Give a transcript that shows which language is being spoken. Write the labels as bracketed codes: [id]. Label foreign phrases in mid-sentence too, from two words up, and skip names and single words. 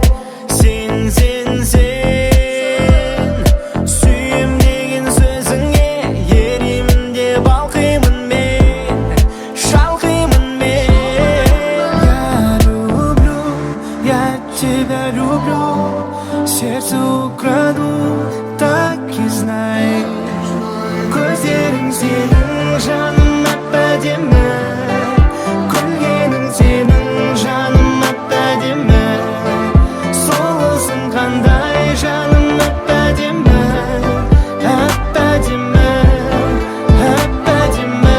[kk] Сүйем деген сөзіңе еримін де балқимын мен, шалқимын мен. [ru] Я тебя люблю, сердце украду, так и знай. [kk] Көздерің сенің жаным әп-әдемі, күлгенің сенің жаным әп-әдемі, соғылсың қандай жаным әп-әдемі, әп-әдемі, әп-әдемі.